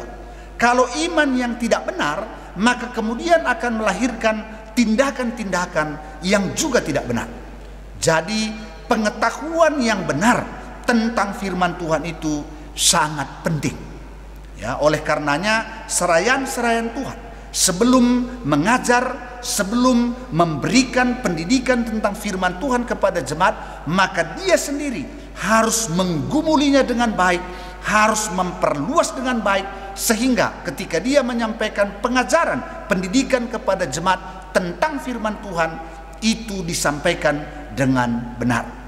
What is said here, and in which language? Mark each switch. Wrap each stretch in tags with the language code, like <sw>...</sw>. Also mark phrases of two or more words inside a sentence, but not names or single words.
<id>Kalau iman yang tidak benar, maka kemudian akan melahirkan tindakan-tindakan yang juga tidak benar. Jadi pengetahuan yang benar tentang firman Tuhan itu sangat penting. Ya, oleh karenanya serayan-serayan Tuhan sebelum mengajar, sebelum memberikan pendidikan tentang firman Tuhan kepada jemaat, maka dia sendiri harus menggumulinya dengan baik, harus memperluas dengan baik, sehingga ketika dia menyampaikan pengajaran, pendidikan kepada jemaat tentang firman Tuhan, itu disampaikan dengan benar.</id>